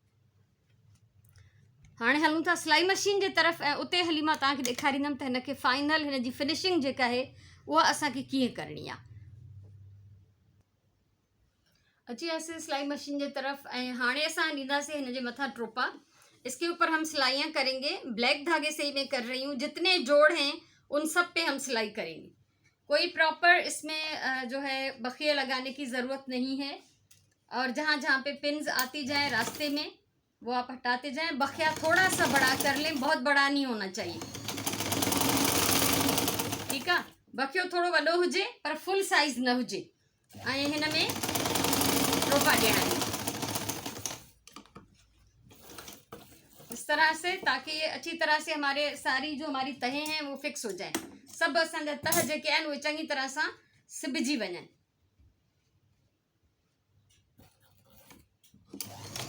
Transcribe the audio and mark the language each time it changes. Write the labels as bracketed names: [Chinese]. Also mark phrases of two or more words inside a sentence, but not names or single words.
[Sindhi] हाणे हलूं था सिलाई मशीन जे तरफ़, ऐं उते हली मां तव्हांखे ॾेखारींदमि त हिन खे फाइनल हिन जी फिनिशिंग जेका आहे उहा असांखे कीअं करणी आहे। अची वियासीं सिलाई मशीन जे तरफ़, ऐं हाणे असां ॾींदासीं हिन जे मथां टोपा। [Urdu] اس کے اوپر ہم سلائیاں کریں گے، بلیک دھاگے سے ہی میں کر رہی ہوں، جتنے جوڑ ہیں ان سب پہ ہم سلائی کریں گے. کوئی پراپر اس میں جو ہے بخیہ لگانے کی ضرورت نہیں ہے، اور جہاں جہاں پہ پنز آتی جائیں راستے میں وہ آپ ہٹاتے جائیں. بخیہ تھوڑا سا بڑا کر لیں، بہت بڑا نہیں ہونا چاہیے، ٹھیک ہے. [Sindhi] बखियो थोड़ो वॾो हुजे पर [English] full size [Sindhi] न हुजे, ऐं हिन में टोपा ॾियणा आहिनि [Urdu] اس طرح سے، تاکہ یہ اچھی طرح سے ہمارے ساری جو ہماری تہیں ہیں وہ فکس ہو جائے, [Sindhi] सब असांजा तह जेके आहिनि उहे चङी तरह सां सिबिजी वञनि।